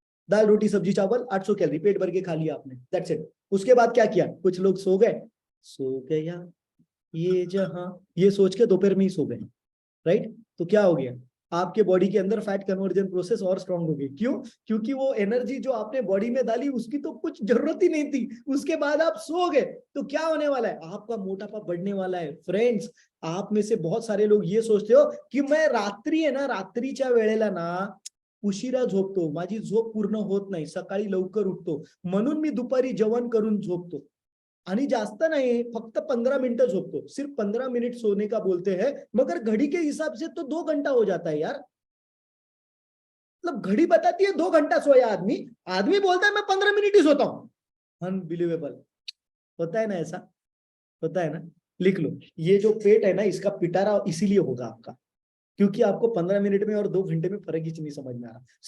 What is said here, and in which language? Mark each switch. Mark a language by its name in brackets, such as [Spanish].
[Hindi] दाल रोटी सब्जी चावल 800 कैलोरी, पेट भर के खा लिया आपने, दैट्स इट। उसके बाद क्या किया, कुछ लोग सो गया ये जहां, ये सोच के दोपहर में ही सो गए, राइट। तो क्या हो गया, आपके बॉडी के अंदर फैट कन्वर्जन प्रोसेस और स्ट्रांग हो गई। क्यों? क्योंकि वो एनर्जी जो आपने बॉडी में डाली उसकी तो कुछ जरूरत ही नहीं थी, उसके बाद आप सो गए। तो क्या होने वाला है, आपका मोटापा बढ़ने वाला है। फ्रेंड्स, आप में से बहुत सारे लोग ये सोचते हो कि मैं [Marathi] रात्री आहे ना, रात्रीच्या वेळेला ना उशिरा झोपतो, माझी झोप पूर्ण होत नाही, सकाळी लवकर उठतो म्हणून मी दुपारी जेवण करून झोपतो आणि जास्त नहीं, फक्त 15 मिनट झोपतो। [Hindi] सिर्फ 15 मिनट सोने का बोलते हैं मगर घड़ी के हिसाब से तो 2 घंटा हो जाता है यार। मतलब घड़ी बताती है 2 घंटा सोया आदमी, आदमी बोलता है मैं 15 मिनट ही सोता हूं। अनबिलीवेबल, होता है ना ऐसा, होता है ना। लिख लो, ये जो पेट है ना इसका पिटारा इसीलिए होगा आपका, क्योंकि आपको 15 मिनट में और 2 घंटे में फर्क ही नहीं समझ में आ रहा।